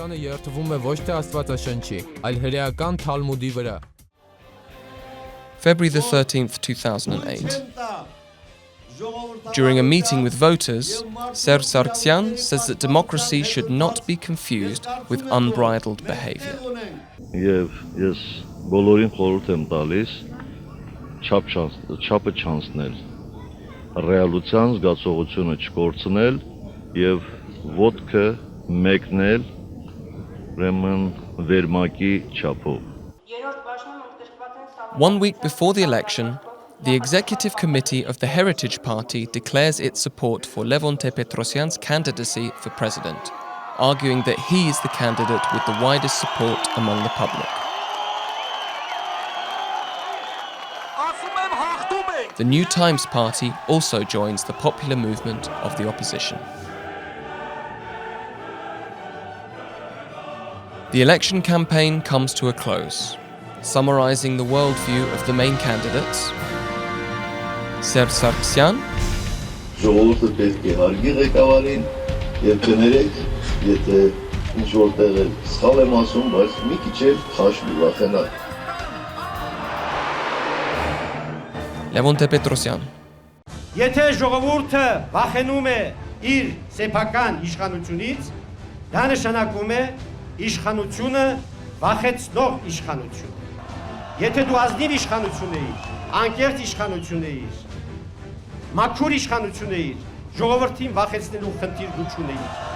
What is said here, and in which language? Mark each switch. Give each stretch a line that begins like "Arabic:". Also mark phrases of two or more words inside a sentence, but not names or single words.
English: February the 13th, 2008. During a meeting with voters, Serd Sargsyan says that democracy should not be confused with unbridled behavior.
Armenian: Եվ ես բոլորին խորհուրդ եմ տալիս չափը չանցնել, ռեալության զգացողությունը չկորցնել եւ ոտքը մեկնել ուրեմն վերմակի չափով.
English: 1 week before the election, the Executive Committee of the Heritage Party declares its support for Levon Tepetrosyan's candidacy for president, arguing that he is the candidate with the widest support among the public. The New Times Party also joins the popular movement of the opposition. The election campaign comes to a close, summarizing the worldview of the main candidates. Serd Sargsyan,
Armenian: Ժողովուրդը պետք է հարգի ղեկավարին եւ կներեք, եթե ինչ որտեղ էլ սխալ եմ ասում, բայց մի քիչ էլ խաշվի վախենալ.
English: Levon Tepetrosyan.
Armenian: Եթե ժողովուրդը վախենում է իր սեփական իշխանությունից, դա նշանակում է իշխանությունը վախեցնող իշխանություն։ Եթե դու ազնիվ իշխանություն էիր, անկեղծ իշխանություն էիր, մաքուր իշխանություն էիր, ժողովրդին վախեցնելու խնդիր դու չունեիր։